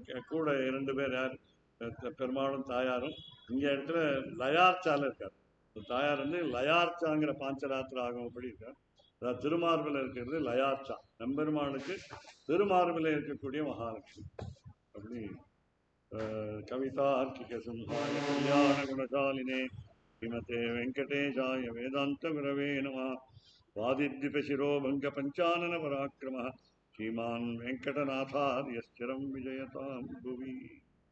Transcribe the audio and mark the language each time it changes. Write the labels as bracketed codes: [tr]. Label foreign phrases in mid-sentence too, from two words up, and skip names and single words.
[ta] கூட 2 பேர் யார், பெருமாளும் தாயாரும். இங்கே இடத்துல லயார்ச்சால இருக்கார். தாயார் வந்து லயார்ச்சாங்கிற பாஞ்சராத்திர ஆகமப்படி இருக்கார். அதாவது திருமார்பில் இருக்கிறது லயார்ச்சா, நம்பெருமாளுக்கு திருமார்பில் இருக்கக்கூடிய மகாலட்சுமி. [sa] அப்படி कवितार्किक सिंहाय कल्याण गुणशालिने श्रीमते वेङ्कटेशाय वेदान्त गुरवे नमः. वादिद्विपशिरो भङ्ग पञ्चानन पराक्रमः श्रीमान् वेङ्कटनाथार्य स्थिरम् विजयताम् भुवि.